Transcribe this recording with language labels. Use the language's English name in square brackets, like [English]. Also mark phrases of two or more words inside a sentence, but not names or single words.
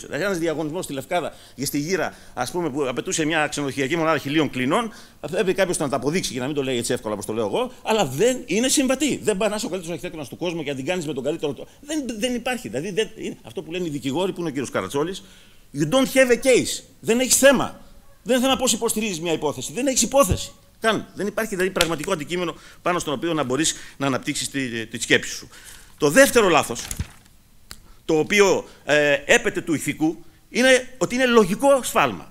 [Greek] Δηλαδή, ένας διαγωνισμός στη Λευκάδα για στη Γύρα, ας πούμε, που απαιτούσε μια ξενοδοχειακή μονάδα 1000 κλινών, έπρεπε κάποιος να τα αποδείξει και να μην το λέει έτσι εύκολα όπως το λέω εγώ, αλλά δεν είναι συμβατή. Δεν πάει να είσαι ο καλύτερος αρχιτέκτονας του κόσμου και να την κάνεις με τον καλύτερο. Δεν υπάρχει. Δηλαδή, είναι αυτό που λένε οι δικηγόροι, που είναι ο κύριος Καρατσόλης. [English] You don't have a case. [Greek] Δεν έχεις θέμα. Δεν είναι θέμα πώς υποστηρίζεις μια υπόθεση. Δεν έχεις υπόθεση. Δεν υπάρχει δηλαδή πραγματικό αντικείμενο πάνω στον οποίο να μπορείς να αναπτύξεις τη σκέψη σου. Το δεύτερο λάθος, το οποίο έπεται του ηθικού, είναι ότι είναι λογικό σφάλμα.